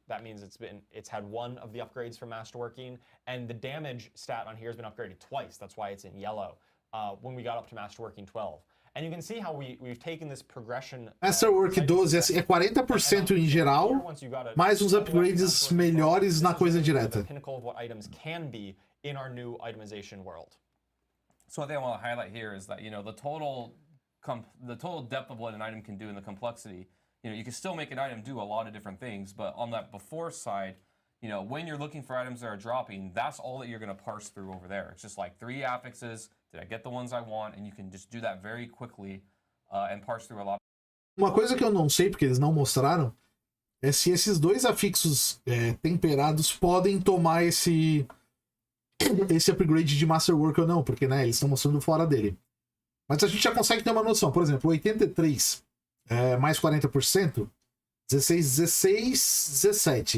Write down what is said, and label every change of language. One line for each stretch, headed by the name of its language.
English: That means it's had 1 of the upgrades from masterworking, and the damage stat on here has been upgraded twice. That's why it's in yellow when we got up to masterworking 12. And you can see how we've taken this progression.
Portuguese: Masterwork 12 é 40% em geral, mais uns upgrades melhores na coisa direta.
English: The pinnacle of what items can be in our new itemization world. So what I want to highlight here is that the total depth of what an item can do and the complexity, you can still make an item do a lot of different things, but on that before side, when you're looking for items that are dropping, that's all that you're going to parse through over there. It's just like 3 affixes, did I get the ones I want? And you can just do that very quickly and parse through a lot.
Portuguese: Uma coisa que eu não sei, porque eles não mostraram, é se esses 2 afixos temperados podem tomar esse upgrade de Masterwork ou não, porque eles estão mostrando fora dele. Mas a gente já consegue ter uma noção. Por exemplo, 83 mais 40%, 16, 17.